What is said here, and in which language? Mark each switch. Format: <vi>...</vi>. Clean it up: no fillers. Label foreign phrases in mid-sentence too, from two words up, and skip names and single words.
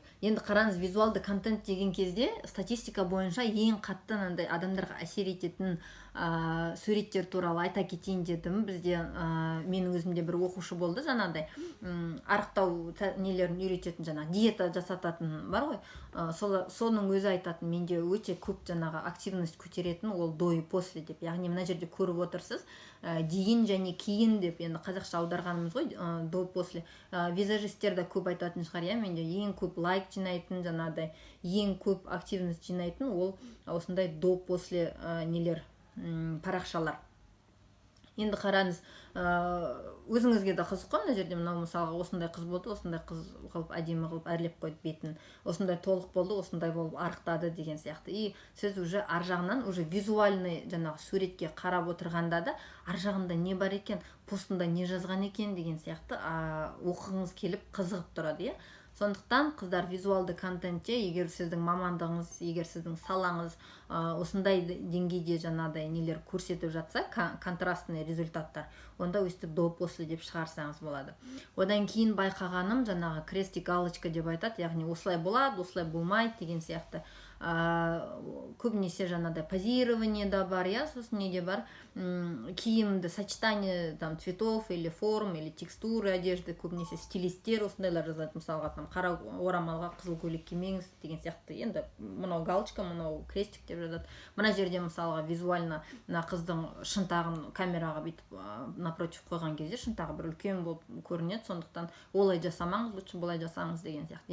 <kk>Енді қараңыз, визуалды контент деген кезде статистика бойынша ең қатты адамдарға әсер ететін суреттер туралы айта кетейін дедім. Бізде менің өзімде бір оқушы болды, жаңағыдай арықтау нелерін үйрететін, жаңағы диета жасататын бар ғой, соның өзі айтатын, менде өте көп жаңағы активность көтеретін, ол</kk> <ru>до и после</ru> <kk>деп. Яғни мына жерде көріп отырсыз, дейін және кейін деп, енді қазақша аударғанымыз ғой,</kk> <ru>до после.</ru> <kk>Визажистер де көп айтатын шығар, менде ең көп лайк жинайтын, жаңағыдай ең көп активность жинайтын ол осындай</kk> <ru>до после</ru> <kk>нелер, парақшалар. Енді қараңыз, өзіңізге де қызық қой, мына жерде мынау мысалға осындай қыз болды, осындай қыз қылып әдемі қылып әрлеп қойды бетін, осындай толық болды, осындай болып арықтады деген сияқты. И сіз уже ар жағынан уже визуальный жаңағы суретке қарап отырғанда да ар жағында не бар екен, постында не жазған екен деген сияқты оқығыңыз келіп қызығып тұрады, Сондықтан қыздар визуалды контентте егер сіздің мамандығыңыз, егер сіздің салаңыз осындай деңгейде жаңағыдай нелер көрсетіп жатса, контрастный результаттар, онда өстіп</kk> <ru>до после</ru> <kk>деп шығарсаңыз болады. Одан кейін байқағаным жаңағы</kk> <ru>крестик галочка</ru> <kk>деп айтады, яғни осылай болады, осылай болмайды деген сияқты. Көбінесе жаңағыдай позирование да бар, сосын неде бар, киімді</kk> <ru>сочетание там цветов или форм или текстуры одежды,</ru> <kk>көбінесе стилистер осындайлар жазады, мысалға там қара орамалға қызыл көйлек кимеңіз деген сияқты. Енді мынау галочка, мынау крестик деп жазады. Мына жерде мысалға визуально мына қыздың шынтағын камераға бүйтіп напротив қойған кезде шынтағы бір үлкен болып көрінеді, сондықтан олай жасамаңыз, лучше былай жасаңыз деген сияқты.</kk>